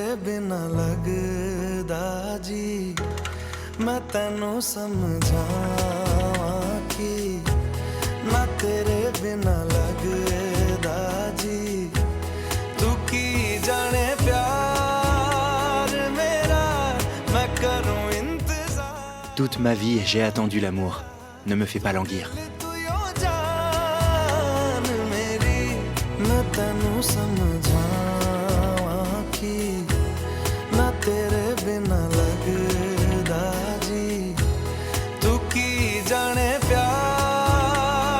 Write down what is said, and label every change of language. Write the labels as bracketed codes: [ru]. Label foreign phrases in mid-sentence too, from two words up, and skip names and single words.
[pa] ਬਿਨਾ ਲਗਦਾ ਜੀ ਮੈਂ ਤੈਨੂੰ ਸਮਝਾਵਾਂ ਕਿ ਨਾ ਤੇਰੇ ਬਿਨਾ ਲਗਦਾ ਜੀ ਤੂੰ ਕੀ ਜਾਣੇ ਪਿਆਰ ਮੇਰਾ ਮੈਂ ਕਰੂੰ ਇੰਤਜ਼ਾਰ [fr] Toute ma vie, j'ai attendu l'amour. Ne me fais pas languir. [pa] ਮੈਂ ਤੈਨੂੰ ਸਮਝਾਵਾਂ ਕਿ ਨਾ ਤੇਰੇ ਬਿਨਾ ਲਗਦਾ ਜੀ ਤੂੰ ਕੀ ਜਾਣੇ ਪਿਆਰ